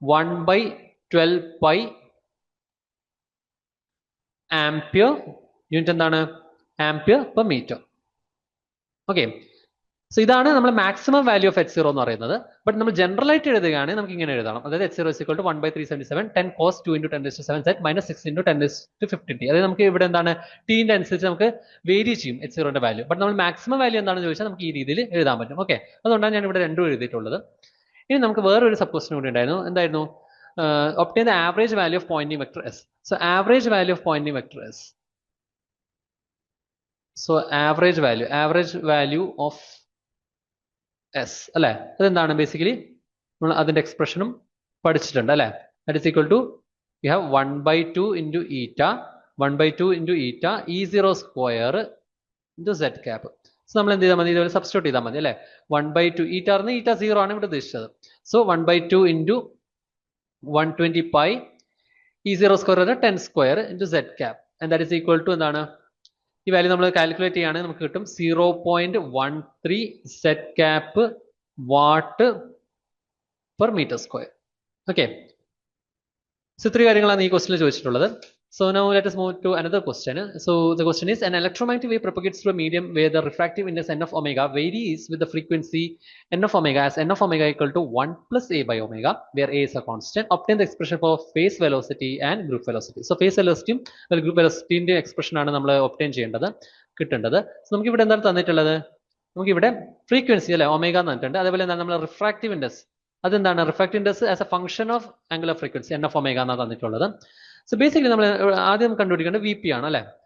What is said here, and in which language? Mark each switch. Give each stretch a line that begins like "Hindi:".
Malayalam: 1/12 pi ampere. Unit എന്താണ്?
English: Ampere per metre.
Malayalam: Okay, so ഇതാണ് നമ്മൾ മാക്സിമം വാല്യൂ ഓഫ് H0 എന്ന് പറയുന്നത്. ബട്ട് നമ്മൾ ജനറൽ ആയിട്ട് എഴുതുകയാണെങ്കിൽ നമുക്ക് ഇങ്ങനെ എഴുതണം. അതായത്
English: H0 is equal to 1/377 10 cos 2 into 10⁻⁷ z minus 6 into 10⁻15t.
Malayalam: അതായത് നമുക്ക് ഇവിടെ എന്താണ്? ടീന്റെ അനുസരിച്ച് നമുക്ക് വേരി ചെയ്യും H0ന്റെ വാല്യൂ. ബട്ട് നമ്മൾ മാക്സിമം വാല്യൂ എന്താണെന്ന് ചോദിച്ചാൽ നമുക്ക് ഈ രീതിയിൽ എഴുതാൻ പറ്റും. ഓക്കെ, അതുകൊണ്ടാണ് ഞാൻ ഇവിടെ രണ്ടും എഴുതിയിട്ടുള്ളത്. ഇനി നമുക്ക് വേറൊരു സബ് ക്വസ്റ്റ്യൻ കൂടി ഉണ്ടായിരുന്നു. എന്തായിരുന്നു?
English: Obtain the average value of Poynting vector S. So average value of Poynting vector S. So average value of S അല്ലെ, അതെന്താണ്?
Malayalam: ബേസിക്കലി നമ്മൾ അതിന്റെ എക്സ്പ്രഷനും പഠിച്ചിട്ടുണ്ട് അല്ലെ.
English: That is equal to you have 1/2 into eta, 1/2 into eta E0 square into z cap.
Malayalam: So നമ്മൾ എന്ത് ചെയ്താൽ മതി? ഇതുപോലെ സബ്സ്റ്റിറ്റ്യൂട്ട് ചെയ്താൽ മതി അല്ലെ. 1/2 ഈറ്റ പറഞ്ഞ് ഈറ്റ 0 ആണ് ഇവിടെ ഉദ്ദേശിച്ചത്.
English: So 1/2 into 120 pi E0 square 10 square into z cap.
Malayalam: And that is equal to എന്താണ്? ഈ വാല്യൂ നമ്മൾ കാൽക്കുലേറ്റ് ചെയ്യുകയാണെങ്കിൽ നമുക്ക് കിട്ടും 0.13 z cap watt per metre square. Okay, so ഇത്രയും കാര്യങ്ങളാണ് ഈ ക്വസ്റ്റ്യനിൽ ചോദിച്ചിട്ടുള്ളത്.
English: So now let us move to another question. So the question is, an electromagnetic wave propagates through a medium where the refractive index n of omega varies with the frequency n of omega as n of omega equal to 1 plus a by omega, where a is a constant. Obtain the expression for phase velocity and group velocity.
Malayalam: So phase velocity group velocity ന്റെ expression ആണ് നമ്മൾ obtain ചെയ്യേണ്ടത്, കിട്ടേണ്ടത്. So നമുക്ക് ഇവിടെ എന്താണ് തന്നിട്ടുള്ളത്? നമുക്ക് ഇവിടെ ഫ്രീക്വൻസി അല്ലെ ഒമേഗ എന്ന് തന്നിട്ടുണ്ട്. അതേപോലെ എന്താണ് നമ്മൾ റിഫ്രാക്റ്റീവ് ഇൻഡെക്സ്, അതെന്താണ്? Refractive index as A function of angular frequency n of omega എന്നാണ് തന്നിട്ടുള്ളത്. സോ ബേസിക്കലി നമ്മൾ ആദ്യം കണ്ടുപിടിക്കേണ്ടത് വി പി ആണ് അല്ലെ.